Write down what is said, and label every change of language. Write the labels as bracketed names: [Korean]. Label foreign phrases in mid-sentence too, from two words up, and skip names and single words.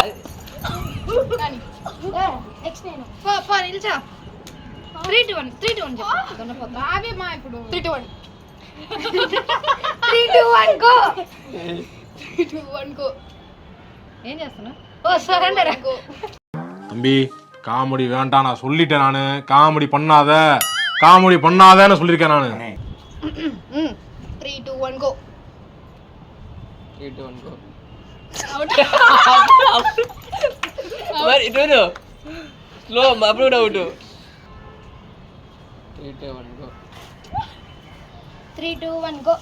[Telugu] నాని నెక్స్ట్ నేను పో పో నిల్చో. 3 2 1 3 2 1 చెప్పు. దొన్నపోతా. బాబీ మా ఇప్పుడు 3 2 1 3 2 1 గో. 3 2 1 గో. ఏం చేస్తున్నావు? ఓ సరెండర్. [Tamil] தம்பி காமெடி வேண்டாம் நான் சொல்லிட்டேன். நான் காமெடி பண்ணாதேன்னு சொல்லியிருக்கேன் நான். [Telugu] 3 2 1 గో. 3 2 1 గో. మరి ఇటు [English] slow upload out. [Telugu] 3 2 1 గో. 3 2 1 గో.